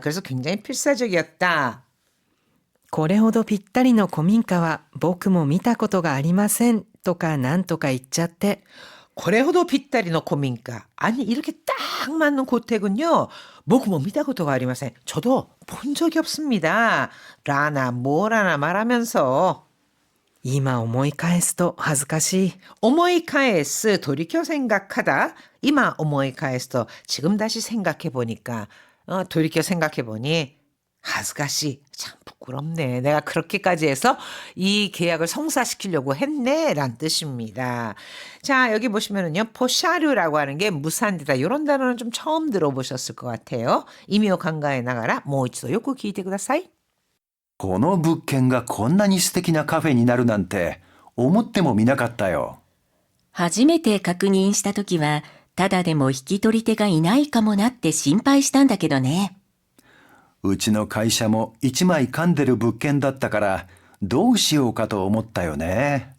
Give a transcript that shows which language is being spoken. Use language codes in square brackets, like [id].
[ko] 그래서 굉장히 필사적이었다. [ja] これほどぴったりの古民家は僕も見たことがありませんとかなんとか言っちゃって [ko] 고레호도 빗다리노 고민가. 아니 이렇게 딱 맞는 고택은요. 뭐고 미다고도가 아리마센. 저도 본 적이 없습니다. 라나 뭐라나 말하면서 [ja] 今思い返すと恥ずかしい。 [ko] 오모이카에스 돌이켜 생각하다. 이마 오모이카에스 지금 다시 생각해 보니까 돌이켜 생각해 보니 하즈가시 참 부끄럽네. 내가 그렇게까지 해서 이 계약을 성사시키려고 했네 란 뜻입니다. 자, 여기 보시면은요. 포샤류라고 하는 게 무산되다. 이런 단어는 좀 처음 들어보셨을 것 같아요. [ja] 이미오 강가에 나가라. 모이치도 요코 기이테 쿠다사이. この物件がこんなに素敵なカフェになるなんて思ってもみなかったよ。初めて確認したときは、ただでも引き取り手がいないかもなって心配したんだけどね。うちの会社も一枚噛んでる物件だったからどうしようかと思ったよね。